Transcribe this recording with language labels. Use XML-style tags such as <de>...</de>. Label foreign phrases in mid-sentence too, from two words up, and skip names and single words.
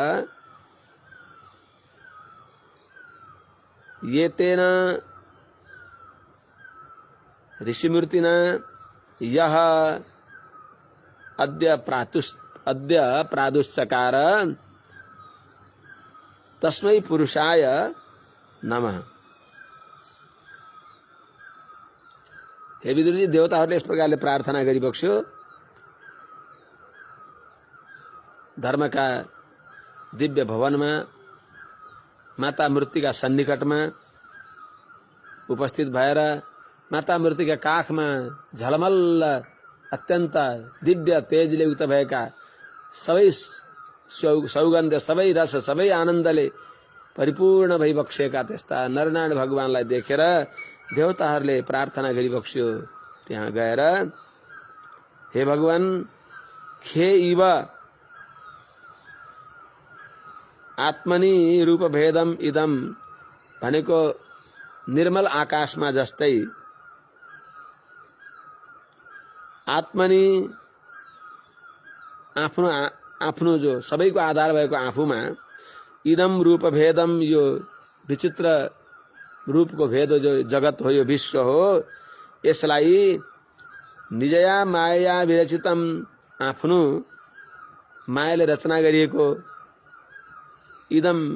<sa>येतेन ऋषिमूर्तिना यह अद्य प्रादुश्चकार तस्मै पुरुषाय नमः।</sa> <ne>हे विदुर जी, देवताहरूले यस प्रकारले प्रार्थना गरी बक्स्यो। धर्मका दिव्य भवनमा माता मूर्तिका सन्निकटमा उपस्थित भएर माता मूर्तिका काखमा झलमल्ल अत्यन्त दिव्य तेजले युक्त भएका सबै सौगन्ध, सबै रस, सबै आनन्दले परिपूर्ण भई बक्सेका त्यस्ता नरनारायण भगवानलाई देखेर देवताहरूले प्रार्थना गरी बक्स्यो। त्यहाँ गएर हे भगवान,</ne> <sa>खे इव आत्मनि रूप भेदम इदम</sa> <ne>भनेको निर्मल आकाशमा जस्तै, आत्मनि आफ्नो आफ्नो जो सबैको आधार भएको आफूमा,</ne> <sa>इदम रूप भेदम</sa> <ne>यो विचित्र रूपको भेद जो जगत हो, यो विश्व हो, यसलाई</ne> <sa>निजया माया विरचितम,</sa> <ne>आफ्नो मायाले रचना गरिएको इदम</ne>